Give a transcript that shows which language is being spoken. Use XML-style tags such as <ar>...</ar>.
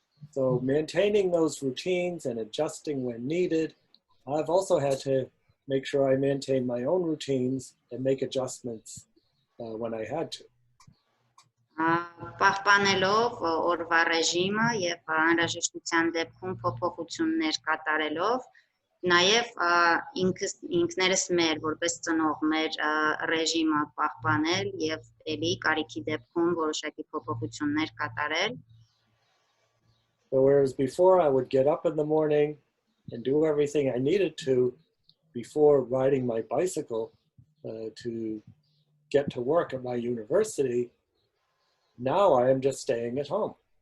<en>So maintaining those routines and adjusting when needed, I've also had to make sure I maintain my own routines and make adjustments when I had to.</en> <hy>Պահպանելով օրվա ռեժիմը եւ անհրաժեշտության դեպքում փոփոխություններ կատարելով, նաեւ ինքներս մեր որպես ծնող մեր ռեժիմը պահպանել եւ ելի կարիքի դեպքում որոշակի փոփոխություններ կատարել։</hy> <en>So whereas before I would get up in the morning and do everything I needed to before riding my bicycle to get to work at my university, now I am just staying at home.</en>